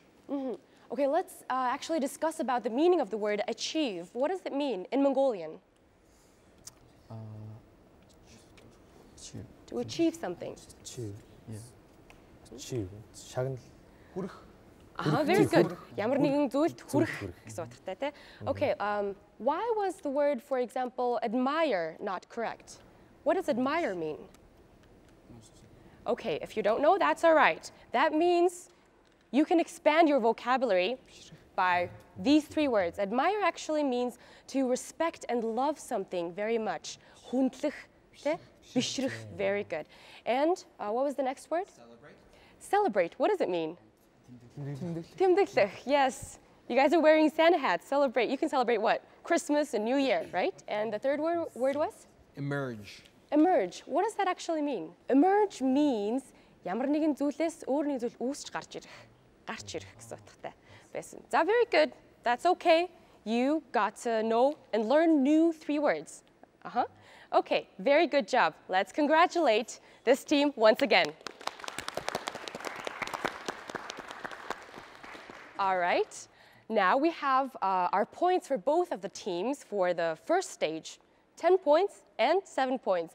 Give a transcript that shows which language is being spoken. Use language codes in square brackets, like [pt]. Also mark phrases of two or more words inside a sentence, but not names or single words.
[en] Okay, let's actually discuss about the meaning of the word achieve. What does it mean in Mongolian? To achieve something. Achieve. Yeah. Achieve. 작은 хүрэх. Very good. [mn] Ямар нэгэн зүйлд хүрэх гэсэн утгатай те. [en] Okay, why was the word, for example, admire not correct? What does admire mean? Okay, if you don't know, that's all right. That means you can expand your vocabulary by these 3 words. Admire actually means to respect and love something very much. [mn] Хүндлэх, те? Бишрэх. [en] Very good. And what was the next word? Celebrate. Celebrate. What does it mean? Тэмдэглэх. Yes. You guys are wearing Santa hats. Celebrate. You can celebrate what? Christmas and New Year, right? And the third word was? Emerge. Emerge. What does that actually mean? Emerge means [mn] ямар нэгэн зүйлээс өөр нэг зүйл үүсч гарч ирэх гэсэн утгатай байсан. За, [en] very good. That's okay. You got to know and learn new 3 words. Okay, very good job. Let's congratulate this team once again. All right. Now we have our points for both of the teams for the first stage, 10 points and 7 points.